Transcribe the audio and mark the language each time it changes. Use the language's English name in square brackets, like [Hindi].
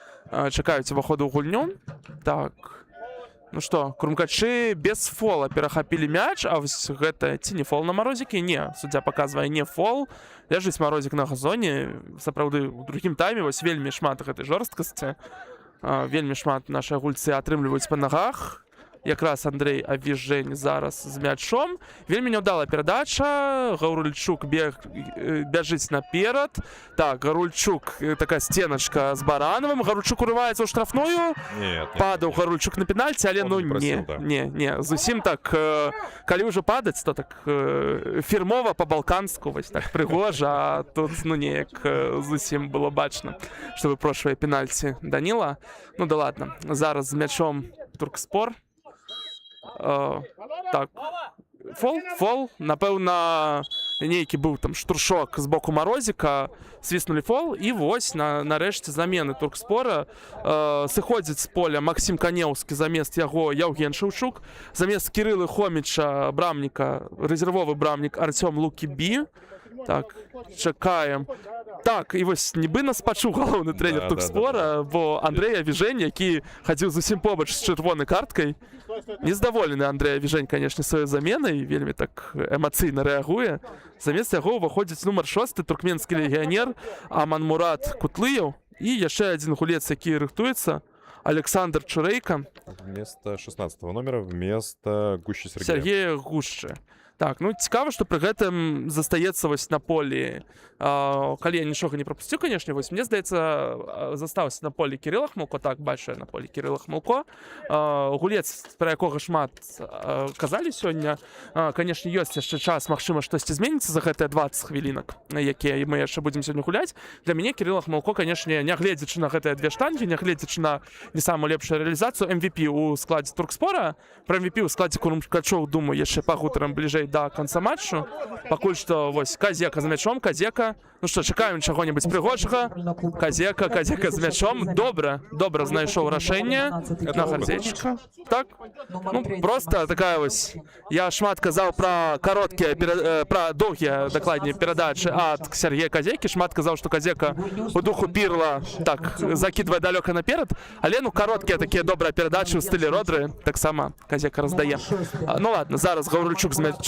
[Belarusian] Чакаюць уваходу ў гульню. Так. Ну што, крумкачы без фола перахапілі мяч, а вось гэта ці не фол на Марозікі? Не, суддзя паказвае не фол. Ляжыць Марозік на газоне. Сапраўды, у другім тайме вось вельмі шмат гэтай жорсткасці. Вельмі шмат нашыя гульцы атрымліваюць па нагах. Якраз Андрей Вижень зараз з мячом. Вельмі няўдалая перадача. Гаўрыльчук бяжыць наперад. Так, Гаўрыльчук, такая стеначка з Барановым. Гаўрыльчук урываецца ў штрафную. Падаў Гаўрыльчук на пенальці, але ну не. Зусім так, калі ўжо падаць, то так фірмова па-балканску, вось так прыгожа, а тут ну неяк зусім было бачна, што выпрошвае пенальці Даніла. [Russian] Ну да ладно, [Belarusian] зараз з мячом Туркспор. Так, фол, напэўна, нейкі быў там штуршок з боку Марозіка, свіснулі фол, і вось нарэшце замены Туркспора. Сыходзіць з поля Максім Канеўскі замест яго Яўген Шэўчук, замест Кірылы Хоміча брамніка, рэзервовы брамнік Артём Лукібі. Так, чакаем. Так, і вось нібы нас пачуў галоўны трэнер Туркспора, бо Андрэя Віжень, які хадзіў зусім побач з чырвонай карткай. Нездаволены Андрэя Віжень, канешне, сваёй заменай, вельмі так эмацыйна рэагуе. Замест яго ўваходзіць нумар 6, туркменскі легіянер Аманмурат Кутлыеў, і яшчэ адзін гулец, які рыхтуецца, Александр Чурэйка. [Russian] Вместо 16-го номера, вместо Гушчы Сергея Гушчы. [Belarusian] Так, ну цікава, што пры гэтым застаецца вось на полі, калі я нічога не прапусціў, канешне, вось мне здаецца, застаўся на полі Кірыла Хмылко, так, бачу я на полі Кірыла Хмылко. Гулец, пра якога шмат казалі сёння, канешне, ёсць яшчэ час, магчыма, штосьці зменіцца за гэтыя 20 хвілінак, якія мы яшчэ будзем сёння гуляць. Для мяне Кірыла Хмылко, канешне, нягледзячы на гэтыя две штангі, нягледзячы на не самую лепшую рэалізацыю, MVP у складзе Туркспора, пра MVP ў складзе Крумкачоў, думаю, яшчэ пагутарым бліжэй да конца матчу. Пакуль што вось Казека з мячом, Казека. Ну што, чакаем чаго-небудзь прыгожага. Казека з мячом. Добра знайшоў рашэнне на Гарзельчыка. Так, ну просто такая вось. Я шмат казаў пра кароткія, пра доўгія, дакладней, перадачы ад Сергея Казекі. Шмат казаў, што Казека у духу Пірла так закідвае далёка наперад, але ну кароткія такія добрыя перадачы ў стылі Родры таксама Казека раздае. [Russian] Ну ладно, [Belarusian] зараз Гаўрыльчук з мячом.